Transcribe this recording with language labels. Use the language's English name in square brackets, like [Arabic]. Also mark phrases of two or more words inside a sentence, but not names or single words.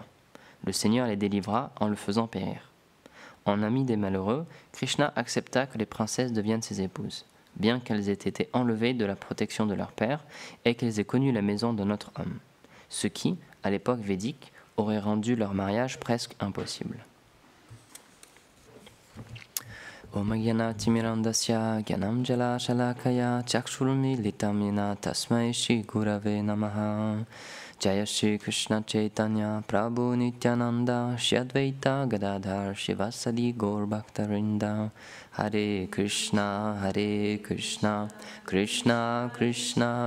[French] Le Seigneur les délivra en le faisant périr. En ami des malheureux, Krishna accepta que les princesses deviennent ses épouses, bien qu'elles aient été enlevées de la protection de leur père et qu'elles aient connu la maison d'un autre homme, ce qui, à l'époque védique, aurait rendu leur mariage presque impossible. [Sanskrit] Om Gyana Timirandasya Gyanam Jala Shalakaya Chakshurmi Litamina Tasmai Shri Gurave Namaha Jaya Shri Krishna Chaitanya Prabhu Nityananda Shri Advaita Gadadhar Shivasadi Gaur Bhaktarinda Hare Krishna Krishna Krishna